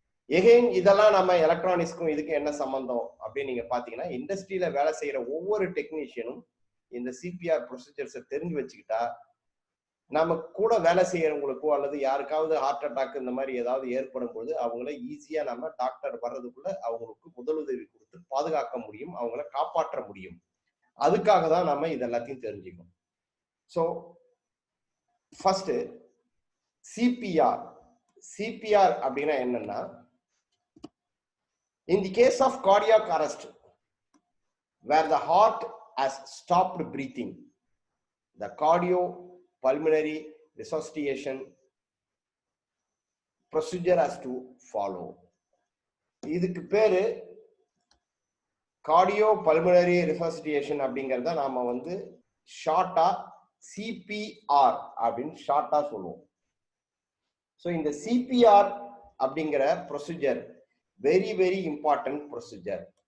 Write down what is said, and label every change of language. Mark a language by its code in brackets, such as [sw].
[ta] Again இதெல்லாம் நம்ம எலக்ட்ரானிக்ஸ்க்கும் இதுக்கு என்ன சம்பந்தம் அப்படின்னு நீங்க பாத்தீங்கன்னா, இண்டஸ்ட்ரியில வேலை செய்யற ஒவ்வொரு டெக்னீஷியனும் இந்த சிபிஆர் ப்ரொசீஜர்ஸை தெரிஞ்சு வச்சுக்கிட்டா நம்ம கூட வேலை செய்யறவங்களுக்கோ அல்லது யாருக்காவது ஹார்ட் அட்டாக் இந்த மாதிரி ஏதாவது ஏற்படும் போது அவங்கள ஈஸியா நம்ம டாக்டர் வர்றதுக்குள்ள அவங்களுக்கு முதலுதவி கொடுத்து பாதுகாக்க முடியும், அவங்கள காப்பாற்ற முடியும். அதுக்காக தான் நம்ம இதெல்லாத்தையும் தெரிஞ்சுக்கணும். So first CPR. சிபிஆர் அப்படின்னா என்னன்னா, [en] in the case of cardiac arrest where the heart has stopped breathing, the cardiopulmonary resuscitation procedure has to follow. [ta] இதுக்கு பேரு கார்டியோபல்மனரி ரெசசிட்டேஷன் அப்படிங்கறத நாம ஷார்ட்டா சிபிஆர் அப்படின்னு ஷார்ட்டா சொல்லுவோம். ஸோ இந்த சிபிஆர் அப்படிங்கிற procedure very very important procedure.